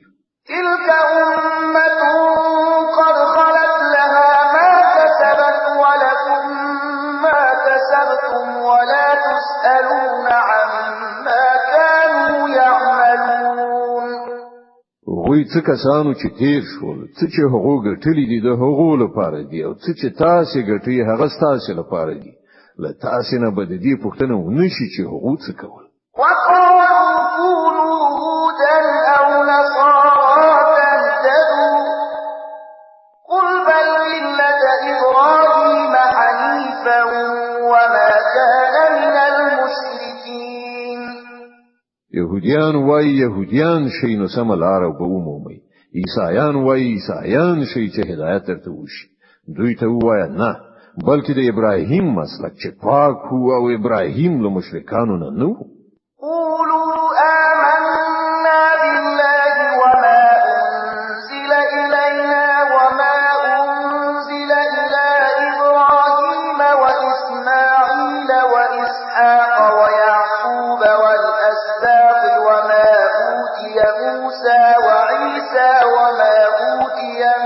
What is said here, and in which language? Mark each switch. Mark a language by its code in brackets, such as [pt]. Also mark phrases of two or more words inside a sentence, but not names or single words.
[ar] تلك أمة قد خلت لها ما كسبت ولكم ما كسبتم ولا تسألون عما كانوا يعملون. [ps] وی څه کسانو چې تیر شول، څه چې هغه ګټلې دي د هغو لپاره دي او څه چې تاسو ګټي هغه تاسو لپاره دي. له تاسو نه به د دې پوښتنه ونشي چې هغه څه کول. [ar] وقالوا كونوا هودا أو نصارى تهتدوا قل بل ملة إبراهيم حنيفا وما كان من المشركين. [ps] يهوديان وای يهوديان شي نو سم لار او به ومومي، عیسایان وای عیسایان شي چې هدایت درته وشي. دوی ته وای نه، بلکې د ابراهیم مسلک چې پاک هو او ابراهیم له مشرکانو نه نو. [ar] قولوا آمنا بالله وما أنزل إلينا وما أنزل إلى إبراهيم وإسماعيل وإسحاق ويعقوب والأسباط وما أوتي موسى وعيسى وما أوتي